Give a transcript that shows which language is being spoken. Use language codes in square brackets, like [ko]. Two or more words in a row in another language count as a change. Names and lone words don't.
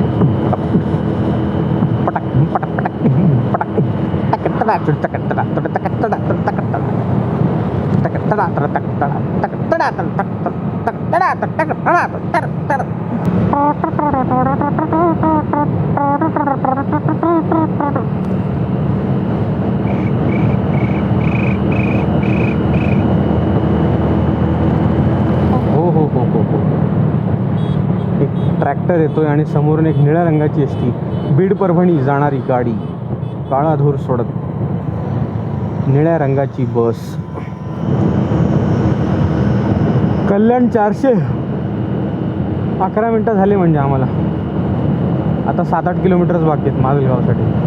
[mr] पटक पटक पटक पटक पटक टक तडा तड टक टक टक तडा तड टक तडा तड टक तड. हो हो हो हो हो. एक ट्रॅक्टर येतोय आणि समोरून एक निळ्या रंगाची एस टी बीड परभणी जाणारी गाडी काळा धूर सोडत निळ्या रंगाची बस. कल्याण 400. 11 मिनटं झाले म्हणजे आम्हाला. आता 7-8 किलोमीटरच बाकी आहेत माजलगावसाठी.